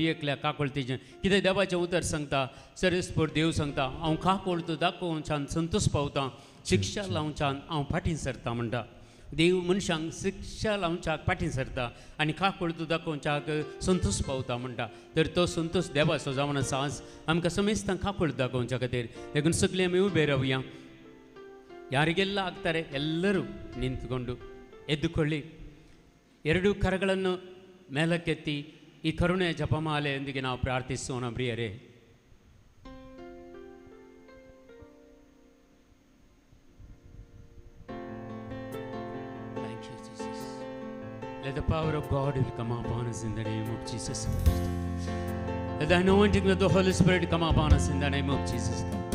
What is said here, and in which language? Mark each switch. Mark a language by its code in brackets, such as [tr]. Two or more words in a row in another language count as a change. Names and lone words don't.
[kok] एकल्या काकोळतेचें कितें देवाचें उतर सांगता सरस्पोट देव सांगता हांव काकोळतो दाखोवच्यान संतोश पावता शिक्षा लावच्यान हांव फाटीं सरता म्हणटा देव मनशांक शिक्षा लावच्याक फाटीं सरता आनी काकोळतो दाखोवच्याक संतोश पावता म्हणटा तर तो संतोश देवाचो जावन आसा आज आमकां समेस्तांक काकोळतो दाखोवच्या खातीर देखून सगळीं आमी उबे रावया [kn] ಯಾರಿಗೆಲ್ಲ ಆಗ್ತಾರೆ ಎಲ್ಲರೂ ನಿಂತುಕೊಂಡು ಎದ್ದುಕೊಳ್ಳಿ ಎರಡು ಕರಗಳನ್ನು ಮೇಲಕ್ಕೆತ್ತಿ ಈ ಕರುಣೆಯ ಜಪಮಾಲೆಯೊಂದಿಗೆ ನಾವು ಪ್ರಾರ್ಥಿಸೋಣ ಪ್ರಿಯರೇ [en] Thank you Jesus. Let the power of God will come upon us in the name of Jesus Christ. Let the anointing of the Holy Spirit come upon us in the name of Jesus Christ.